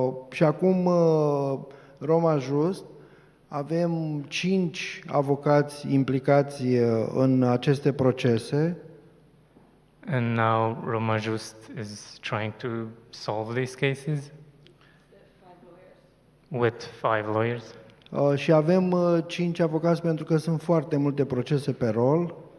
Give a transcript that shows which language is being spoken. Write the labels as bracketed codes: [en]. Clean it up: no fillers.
[ro] Și acum RomaJust avem 5 avocați implicați în aceste procese. [en] And now RomaJust is trying to solve these cases with 5 lawyers. [ro] Și avem 5 avocați pentru că sunt foarte multe procese pe rol.